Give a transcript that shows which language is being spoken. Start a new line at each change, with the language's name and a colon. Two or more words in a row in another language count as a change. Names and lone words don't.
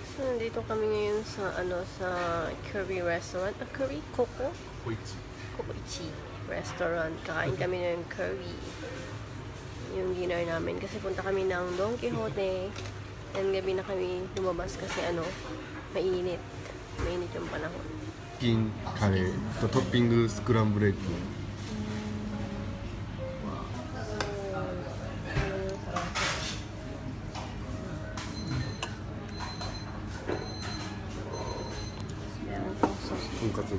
Filipino: Nandito kami ngayon sa sa curry restaurant. Curry? Kokoichi restaurant. Kakain kami ng curry. Yung dinner namin. Kasi punta kami ng Don Quixote. And gabi na kami lumabas kasi mainit. Mainit yung panahon.
Japanese: チキンカレーとトッピングスクランブルエッグ。とんかつね。